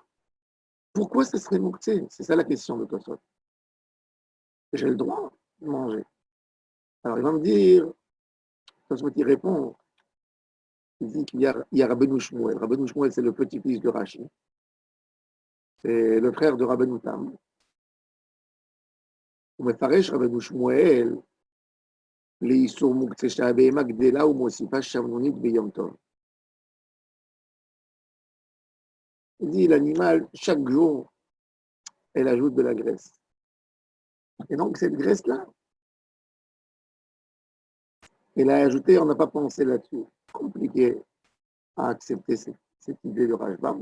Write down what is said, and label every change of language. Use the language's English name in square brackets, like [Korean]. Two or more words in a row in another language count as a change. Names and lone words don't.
[French] Pourquoi ce serait mouktsé? C'est ça la question de Tosot. J'ai le droit de manger. Alors il va me dire, Tosot il répond, il dit qu'il y a Rabbeinu Shmuel. Rabbeinu Shmuel, c'est le petit-fils de Rashi. C'est le frère de Rabbeinu Tam. [Hebrew] ומפרש רבנו שמואל לאיסור מוקצה שהבהמה גדלה ומוסיפה שמנונית ביום טוב. [French] Il dit l'animal, chaque jour, elle ajoute de la graisse. Et donc cette graisse-là, elle a ajouté, on n'a pas pensé là-dessus. Compliqué à accepter cette idée de Rajbam.